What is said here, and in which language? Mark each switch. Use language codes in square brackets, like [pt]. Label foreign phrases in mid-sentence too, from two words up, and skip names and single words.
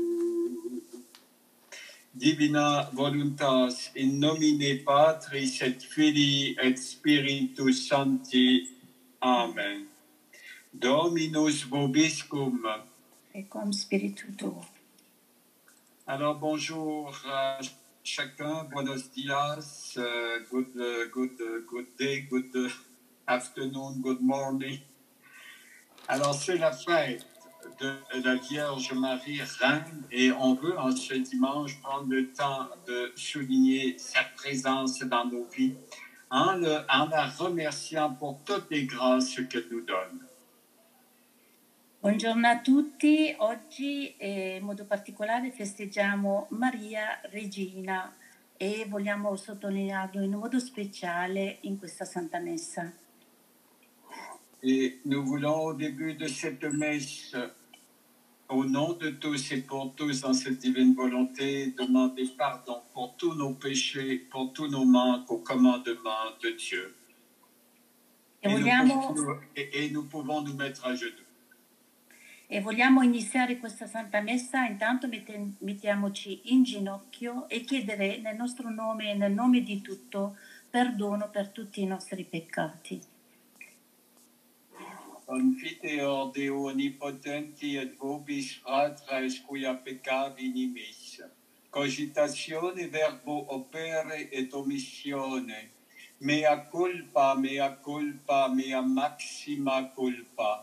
[la] Divina voluntas in nomine Patris et Filii et Spiritus Sancti. Amen. Dominus vobiscum. Et cum spiritu tuo. [fr] Alors bonjour à chacun, [es] buenos dias, [en] good day, good afternoon, good morning. [fr] Alors c'est la fête de la Vierge Marie Reine et on veut en ce dimanche prendre le temps de souligner sa présence dans nos vies en la remerciant pour toutes les grâces qu'elle nous donne. [it] Buongiorno a tutti, oggi in modo particolare festeggiamo Maria Regina e vogliamo sottolinearlo in modo speciale in questa Santa Messa. [fr] Et nous voulons au début de cette messe, au nom de tous et pour tous dans cette divine volonté, demander pardon pour tous nos péchés, pour tous nos manques au commandement de Dieu. Et nous pouvons nous mettre à genoux. [it] E vogliamo iniziare questa Santa Messa, intanto mettiamoci in ginocchio e chiedere nel nostro nome e nel nome di tutto perdono per tutti i nostri peccati. [la] Confiteor Deo omnipotenti et vobis fratres quia peccavi nimis, cogitatione verbo opere et omissione, mea culpa, mea maxima culpa.